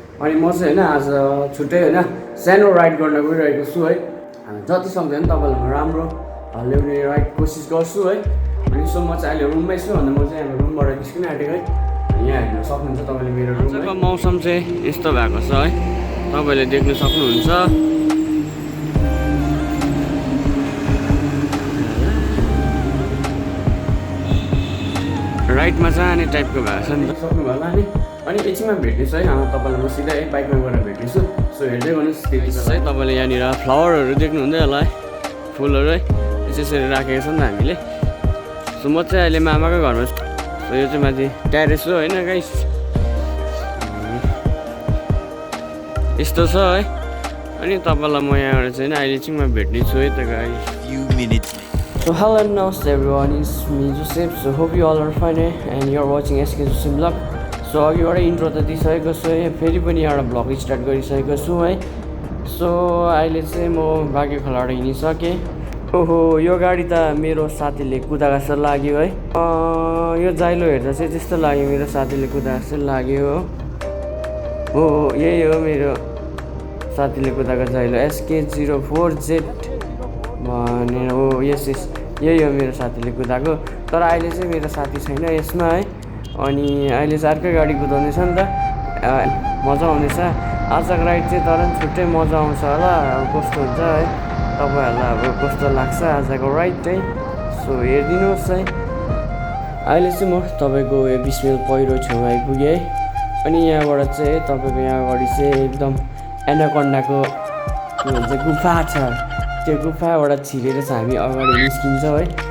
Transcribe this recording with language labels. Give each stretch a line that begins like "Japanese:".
Nepali: अनि म चाहिँ हैन आज छुट्टै हैन सानो राइड गर्न गइरहेको छु है। जति सक्दैन तपाईहरुलाई राम्रो ल्याउने राइड कोसिस गर्छु है। अनि सो म चाहिँ अहिले रुममै छु अनि म चाहिँ अब रुमबाट निस्किन आँटेको है। यहाँ हेर्न सक्नुहुन्छ तपाईले मेरो रुमको मौसम चाहिँ यस्तो भएको छ है। तपाईले देख्न सक्नुहुन्छ। राइडमा जाने टाइपको भएको छ नि त सक्नुभयो होला नि। अनि एकछिनमा भेट्नेछु है तपाईलाई म सिधै बाइकमा गएर भेट्नेछु। सो हेर्दै गर्नुहोस् त्यति छ है। तपाईले यहाँनिर फ्लावरहरू देख्नुहुँदै होला है, फुलहरू है यसरी राखेको छ नि त हामीले। सो म चाहिँ अहिले मामाको घरमा छु। सो यो चाहिँ माथि ट्यारेस हो हैन गाइस, यस्तो छ है। अनि तपाईलाई म यहाँबाट चाहिँ अहिले एकछिनमा भेट्नेछु है त guys.
English: So hello and namaste everyone, it's me Joseph. So hope you all are fine and you are watching ASHUTOSH vlog.
Nepali: So अघिबाट intro त दिइसकेको छु है, फेरि पनि एउटा भ्लग स्टार्ट गरिसकेको छु है। सो अहिले चाहिँ म बाग्यखोलाबाट हिँडिसकेँ। ओहो यो गाडी त मेरो साथीले कुदाएको जस्तो लाग्यो है। यो जाइलो हेर्दा चाहिँ त्यस्तो लाग्यो मेरो साथीले कुदाएको जस्तो लाग्यो हो। यही हो मेरो साथीले कुदाएको जाइलो SK04Z भनेर हो। यस यही हो मेरो साथीले कुदाएको। तर अहिले चाहिँ मेरो साथी छैन यसमा है। अनि अहिले चाहिँ अर्कै गाडी कुदाउनेछ नि त, मजा आउनेछ आजको राइड चाहिँ। तर पनि छुट्टै मजा आउँछ होला, अब कस्तो हुन्छ है तपाईहरुलाई, अब कस्तो लाग्छ आजको राइड चाहिँ। सो हेरिदिनुहोस् है। अहिले चाहिँ म तपाईको 20 माइल पहिरो छेउमा आइपुगेँ है। अनि यहाँबाट चाहिँ तपाईको यहाँ अगाडि चाहिँ एकदम एनाकोन्डाको के भन्छ गुफा छ। त्यो गुफाबाट छिरेर चाहिँ हामी अगाडि निस्किन्छौँ है।